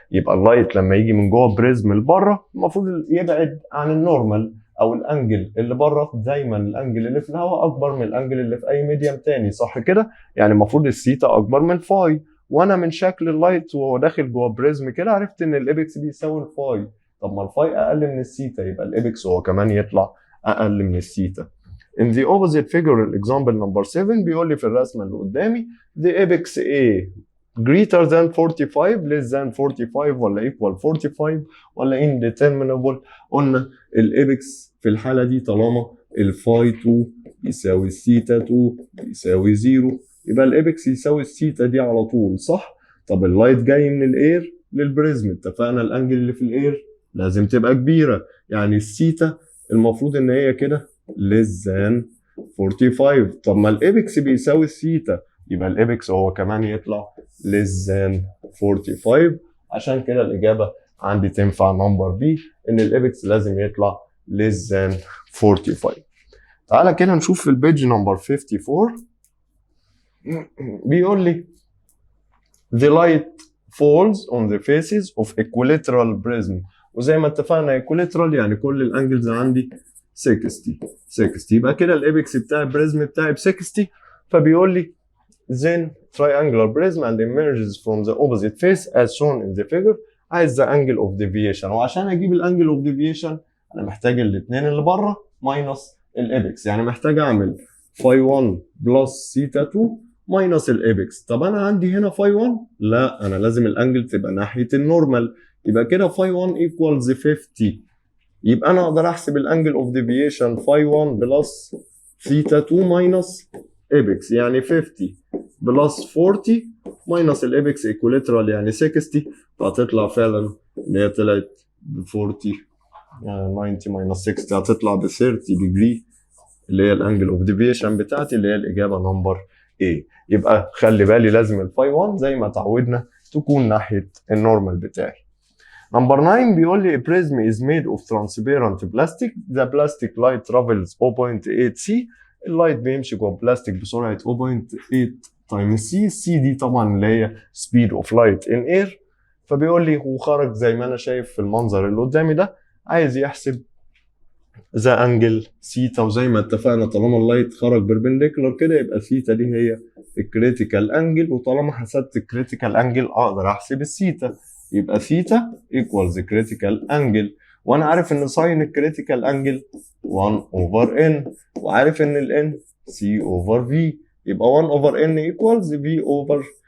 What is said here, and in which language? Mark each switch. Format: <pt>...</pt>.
<ar>يبقى اللايت لما يجي من جوه بريزم لبره المفروض يبعد عن النورمال او الانجل اللي بره، دايما الانجل اللي في الهواء اكبر من الانجل اللي في اي ميديم تاني، صح كده؟ يعني المفروض الثيتا اكبر من الفاي، وانا من شكل اللايت وهو داخل جوه بريزم كده عرفت ان الابكس بيساوي الفاي. طب ما الفاي اقل من الثيتا، يبقى الابكس هو كمان يطلع اقل من الثيتا.</ar> <en>In the opposite figure example number 7</en> <ar>بيقول لي في الرسمه اللي قدامي</ar> <en>the apex A greater than 45 less than 45</en> <ar>ولا</ar> <en>equal 45 ولا indeterminable.</en> <ar>قلنا الابكس في الحاله دي طالما الفاي 2 يساوي الثيتا 2 يساوي 0، يبقى الابكس يساوي الثيتا دي على طول، صح؟ طب اللايت جاي من الاير للبريزم، اتفقنا الانجل اللي في الاير لازم تبقى كبيره، يعني الثيتا المفروض ان هي كده</ar> <en>less than 45.</en> <ar>طب ما الابكس بيساوي الثيتا، يبقى الابكس هو كمان يطلع</ar> <en>less than 45،</en> <ar>عشان كده الاجابه عندي تنفع نمبر بي، ان الابكس لازم يطلع less than 45. تعالى كده نشوف في البيج نمبر 54 بيقول لي</ar> <en>the light falls on the faces of equilateral prism،</en> <ar>وزي ما اتفقنا equilateral يعني كل الانجلز عندي 60، يبقى كده الابكس بتاع البريزم بتاعي ب 60. فبيقول لي</ar> <en>then triangular prism and emerges from the opposite face as shown in the figure.</en> <ar>عايز</ar> <en>the angle of deviation،</en> <ar>وعشان اجيب الانجل</ar> <en>of deviation</en> <ar>انا محتاج الاثنين اللي بره ماينس الابكس، يعني محتاج اعمل فاي 1 بلس ثيتا 2 ماينس الابكس. طب انا عندي هنا فاي 1، لا انا لازم الانجل تبقى ناحيه النورمال، يبقى كده فاي 1 equals 50، يبقى انا اقدر احسب الانجل اوف ديفيشن فاي 1 بلس ثيتا 2 ماينس ابكس، يعني 50 بلس 40 ماينس الابكس ايكوليترال يعني 60، فهتطلع فعلا ان هي طلعت ب 40 90 ماينس 60 هتطلع ب 30 ديجري، اللي هي الانجل اوف ديفيشن بتاعتي اللي هي الاجابه نمبر A. يبقى خلي بالي لازم الفاي 1 زي ما اتعودنا تكون ناحيه النورمال بتاعي. نمبر 9 بيقول لي</ar> <en>a prism is made of transparent plastic. The plastic light travels 0.8 c.</en> <ar>اللايت بيمشي جوه بلاستيك بسرعه 0.8 تايمز c.</ar> <en>c</en> <ar>دي طبعا اللي هي</ar> <en>speed of light in air.</en> <ar>فبيقول لي هو خرج زي ما انا شايف في المنظر اللي قدامي ده، عايز يحسب ذا انجل ثيتا، وزي ما اتفقنا طالما اللايت خرج بربنديكولار كده يبقى ثيتا دي هي الكريتيكال انجل، وطالما حسبت الكريتيكال انجل اقدر احسب الثيتا، يبقى ثيتا ايكوالز كريتيكال انجل، وانا عارف ان ساين الكريتيكال انجل 1 اوفر ان، وعارف ان الان سي اوفر في، يبقى 1 اوفر ان ايكوالز في اوفر</ar>